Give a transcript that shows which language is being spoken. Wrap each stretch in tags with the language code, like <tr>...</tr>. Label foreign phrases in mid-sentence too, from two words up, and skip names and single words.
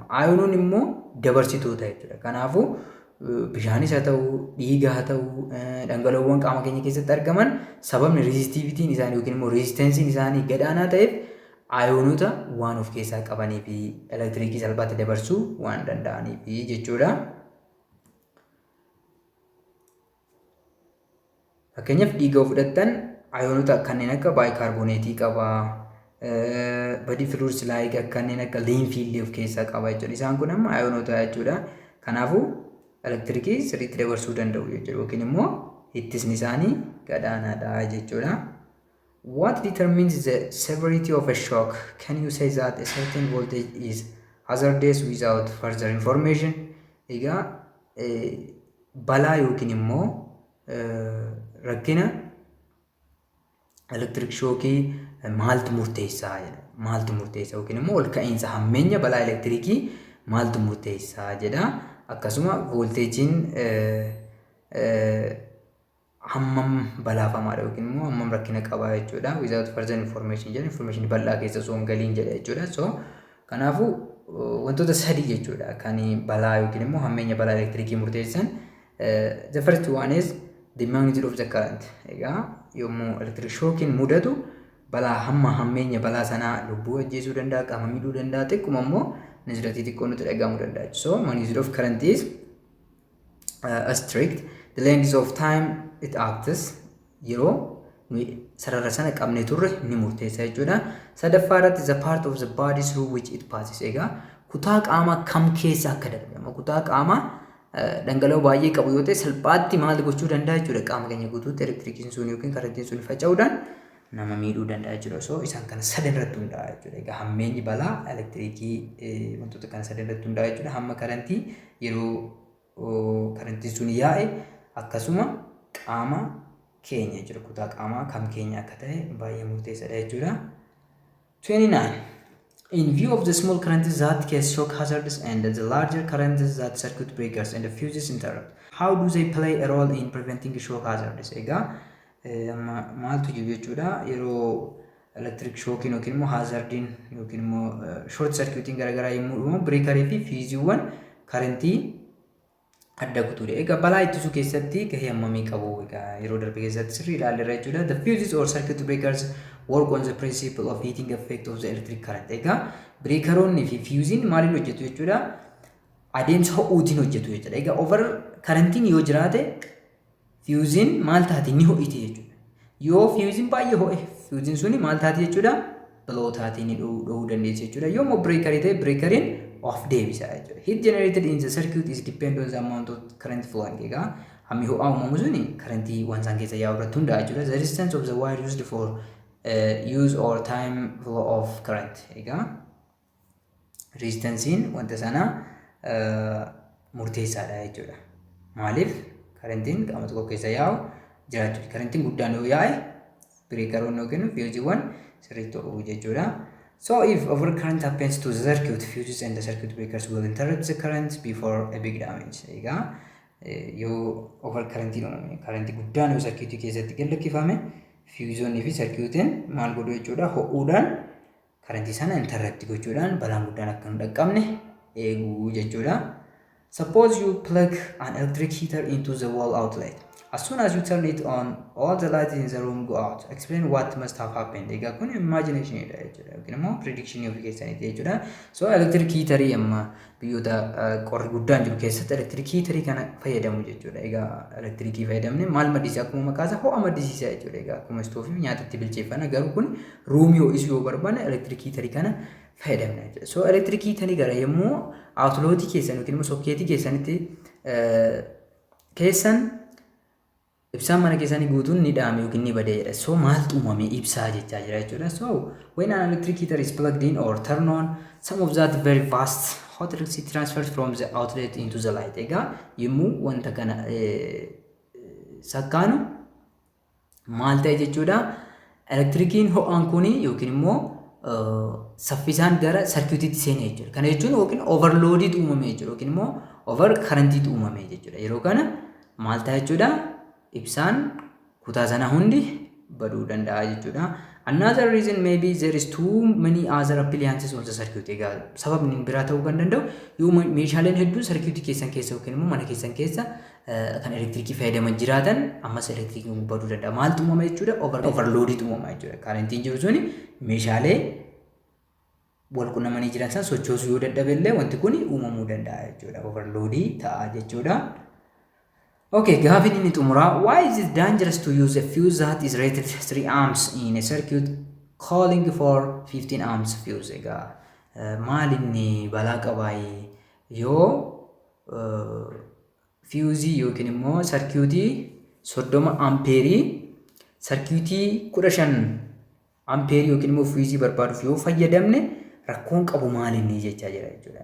<om>Ayoonoon immoo dabarsitoota jechuudha. Kanaafuu bishaanis haa ta'u, dhiiga haa ta'u, dhangala'oowwan qaama keenya keessatti argaman sababni rezistivitiin isaanii yookiin immoo rezistensiin isaanii gadaanaa ta'eef ayoonota waan of keessaa qabanii fi elektirikii salphaatti dabarsuu waan danda'aniif jechuudha. Fakkeenyaaf dhiiga of fudhattan ayoonota kanneen akka baayikaarboneetii qaba.</om> <en>Body fluids like</en> <om>kanneen akka liinkii of keessaa qaba jechuudha. Isaan kun amma ayoonota jechuudha. Kanaafuu elektirikii sirriitti dabarsuu danda'u jechuudha. Yookiin immoo ittisni isaanii gadaanaadha jechuudha.</om> <en>What determines the severity of a shock? Can you say that a certain voltage is hazardous without further information?</en> <om>Egaa balaa yookiin immoo rakkina</om> <en>electric shockii</en> <om>maaltu murteessaa jedha. Maaltu murteessaa yookiin immoo ol ka'iinsa hammeenya balaa elektirikii maaltu murteessaa jedha. Akkasuma volteejiin hammam balaafamaadha yookiin immoo hammam rakkina qabaa jechuudha.</om> <en>Without further information jedha.</en> <om>Information bal'aa keessa osoo hin galiin jedha jechuudha. So kanaafuu wantoota sadii jechuudha kan balaa yookiin immoo hammeenya balaa elektirikii murteessan.</om> <en>The first one is the magnitude of the current.</en> <om>Egaa yommuu</om> <en>electric shockiin</en> <om>mudatu balaa hammeenya balaa sanaa lubbuu ajjeesuu danda'a, qaama miidhuu danda'a, xiqquma immoo niziratii xiqqoo nutti dhagahamuu danda'a.</om> <en>So magnitude of current is strict. The length of time it acts</en> <om>yeroo sarara sana qabnee turre ni murteessa jechuudha.</om> <en>Sadaffaarratti the part of the body through which it passes.</en> <om>Egaa kutaa qaamaa kam keessa akka darbe kutaa qaamaa dhangala'oo baay'ee qabu yoo ta'e salphaatti maal gochuu danda'a jechuudha. Qaama keenya guutuutti elektirikiin sun yookiin karantiin sun faca'uudhaan nama miidhuu danda'a jechuudha. So isaan kana sadan irratti hundaa'a jechuudha. Egaa hammeenyi balaa elektirikii wantoota kana sadan irratti hundaa'a jechuudha. Hamma karantii yeroo karantiin sun yaa'e akkasuma qaama keenya jechuudha. Kutaa qaamaa kam keenya akka ta'e baay'ee murteessaadha jechuudha. 29.</om> <en>In view of the small currents that cause shock hazards and the larger currents that circuit breakers and fuses interrupt, how do they play a role in preventing shock hazards?</en> <om>Egaa maaltu jiru jechuudha yeroo</om> <en>electric shocking</en> <om>yookiin immoo hazardiin yookiin immoo</om> <en>short circuiting</en> <om>garagaraa yommuu dhufu breakerii fi fiuziiwwan karentii adda kutuudha. Egaa balaa ittisuu keessatti gahee hammamii qabu egaa yeroo darbe keessatti sirrii ilaalleerra jechuudha.</om> <en>The fuses or circuit breakers work on the principle of heating effect of the electric current.</en> <om>Egaa breakeroonni fi fuziin maaliin hojjetu jechuudha? Adeemsa ho'uutiin hojjetu jechuudha. Egaa over karentiin yoo jiraate fuziin maal taati ni ho'iti jechuudha. Yoo fuziin baay'ee ho'e fuziin suni maal taati jechuudha? Blow taati ni dhowuu dandeessi jechuudha. Yoo immoo breakerii ta'e breakeriin of deebisa jechuudha.</om> <en>Heat generated in the circuit is depend on the amount of current flowing.</en> <om>Egaa hammi ho'aa uumamu suni karentii waan isaan keessa yaa'u irratti hundaa'a jechuudha.</om> <en>The resistance of the wire used for use or time flow of current.</en> <om>Egaa resistancein wanta sana murteessaadha jechuudha. Maaliif karentiin qaama tokko keessa yaa'u jiraachuudha. Karentiin guddaan yoo yaa'e breakeroonni yookiin fuziiwwan sirriitti ho'uu jechuudha.</om> <en>So if overcurrent happens to the circuit, fuses and the circuit breakers will interrupt the current before a big damage.</en> <om>Egaa yoo overcurrentiin uumame karentii guddaan yoo circuitii keessatti gallakkifame fuziiwwanii fi circuitiin maal godhu jechuudha ho'uudhaan karentii sana interrupt gochuudhaan balaan guddaan akka hin dhaqqabne eeguu jechuudha.</om> <en>Suppose you plug an electric heater into the wall outlet. As soon as you turn it on, all the lights in the room go out. Explain what must have happened.</en> <om>Egaa kun imagination dha jechuudha. Yookiin immoo</om> <en>prediction of</en> <om>keessaniiti jechuudha. So</om> <en>electric heater</en> <om>amma biyyoota qorri guddaan jiru keessatti</om> <en>electric heater</en> <om>kana fayyadamu jechuudha. Egaa electric fayyadamne maal maddisiisa akkuma maqaa isaa ho'a maddisiisa jechuudha. Egaa akkuma stoofii nyaatatti bilcheeffana garuu kun ruumii ho'isuu yoo barbaanne</om> <en>electric heater</en> <om>kana fayyadamna jechuudha. So</om> <en>electric heater</en> <om>gara yommuu outlet keessan yookiin immoo sokkeetii keessanitti keessan ibsaan mana keessanii guutuun ni dhaame yookiin ni badee jedha. So maaltu uumame ibsaa jechaa jira jechuudha.</om> <en>So when an electric heater is plugged in or turned on, some of that very fast hot electricity transfers from the outlet into the light.</en> <om>Egaa yommuu wanta kana sakkaanu maal ta'e jechuudha. Elektirikiin ho'aan kuni yookiin immoo saffisaan gara sarkiitiitti seenee jechuudha. Kana jechuun yookiin overloadiitu uumame jechuudha yookiin immoo over currentiitu uumame jechuudha. Yeroo kana maal ta'a jechuudha? Ibsaan kutaa sana hundi baduu danda'a jechuudha.</om> <en>Another reason maybe there is too many other appliances on the circuit.</en> <om>Egaa sababni biraa ta'uu kan danda'u yoo meeshaaleen hedduun circuit keessan keessa yookiin immoo mana keessan keessa kan elektirikii fayyadaman jiraatan ammas elektirikiin baduu danda'a. Maaltu uumama jechuudha? Overloadiitu uumama jechuudha. Karentiin jiru suni meeshaalee wal qunnamanii jiran san sochoosuu yoo dadhabe wanti kun uumamuu danda'a jechuudha. Overloadii ta'a jechuudha. Okay, Gaaffii inni xumuraa.</om> <en>Why is it dangerous to use a fuse that is rated 3 amps in a circuit calling for 15 amps fuse?</en> <om>Egaa maal inni balaa qabaayee yoo fuse yookiin immoo circuitii 30 ampeerii circuitii 15 ampeerii yookiin immoo fuse barbaaduuf yoo fayyadamne rakkoon qabu maal inni jechaa jira jechuudha.</om>